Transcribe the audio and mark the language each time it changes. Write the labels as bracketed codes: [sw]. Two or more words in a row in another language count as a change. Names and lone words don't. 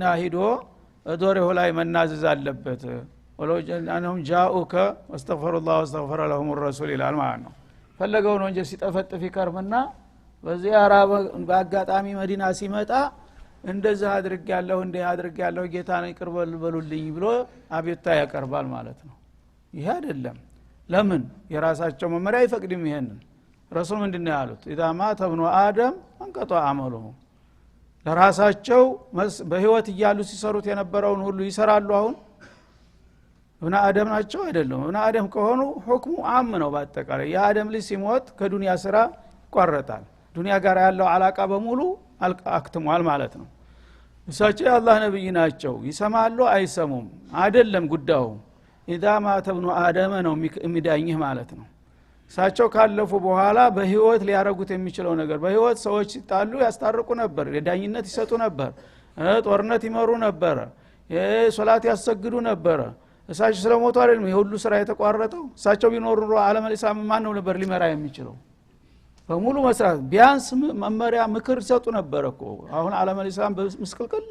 [am] ሄዶ ዶርህ ላይ መናዘዝ አለበት [ar] ولو انهم جاءوك فاستغفروا الله واستغفر لهم [am] الرسول ይላል ማለት ነው ፈለገውን ወንጀል ሲጠፈጥፍ ይከርምና በዚያራ በአጋጣሚ መዲና ሲመጣ እንደዚህ አድርጌያለሁ ጌታን ይቅር በሉልኝ ብሎ አቤቱታ ያቀርባል ማለት ነው ይሄ አይደለም ለምን የራሳቸው መመሪያ አይፈቅድም ይሄንን ረሱል ምንድነው ያሉት [ar] اذا مات ابن ادم انقطع عمله [am] ለራሳቸው በህይወት ይያሉ ሲሰሩት የነበረውን ሁሉ ይሰራሉ አሁን [ar] ابن ادم [am] ናቸው አይደለም [ar] ابن ادم [am] ከሆኑ ሁክሙ አም ነው በአጠቃላይ የአደም ልጅ ሲሞት ከዱንያ ስራ ይቋረጣል ዱንያ ጋር ያለው አላቃ በሙሉ አክትሟል ማለት ነው እሳቸው የአላህ ነብይ ናቸው ይሰማሉ አይሰሙም አይደለም ጉዳዩ [ar] اذا مات ابن ادم [am] ነው የሚዳኝህ ማለት ነው እሳቸው ካለፉ በኋላ በህይወት ሊያረጉት የሚችለው ነገር በህይወት ሰዎች ሲጣሉ ያስታርቁ ነበር የዳኝነት ይሰጡ ነበር ጦርነት ይመሩ ነበር ሶላት ያሰግዱ ነበር እሳቸው ስለሞቱ አይደለም የሁሉ ስራ የተቋረጠው እሳቸው ቢኖሩ ዓለም الاسلام ማን ነው ነበር ሊመራ የሚችለው በሙሉ መስራት ቢያንስ መመሪያ ምክር ሰጡ ነበርኮ አሁን ዓለም الاسلام በመስቀልቀል